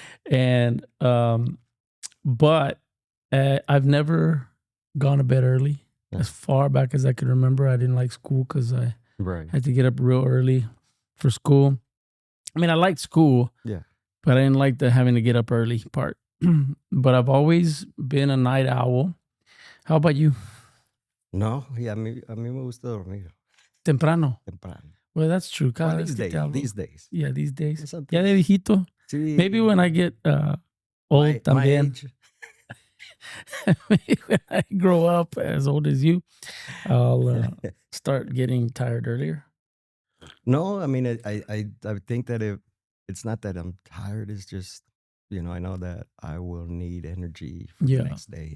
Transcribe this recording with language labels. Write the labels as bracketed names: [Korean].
[English] And, but I've never gone to bed early. Yeah. As far back as I can remember, I didn't like school because I had to get up real early for school. I mean, I liked school, but I didn't like the having to get up early part. But I've always been a night owl. How about you? [Spanish] No, yeah, a mí me gusta dormir. Temprano. Temprano. [English] Well, that's true. Well, these days. Yeah, these days. Something. [Spanish] Ya de viejito. Sí. [English] Maybe when I get old también. Maybe when I grow up as old as you, I'll start getting tired earlier. No, I mean, I think that it's not that I'm tired. It's just, I know that I will need energy for the next day.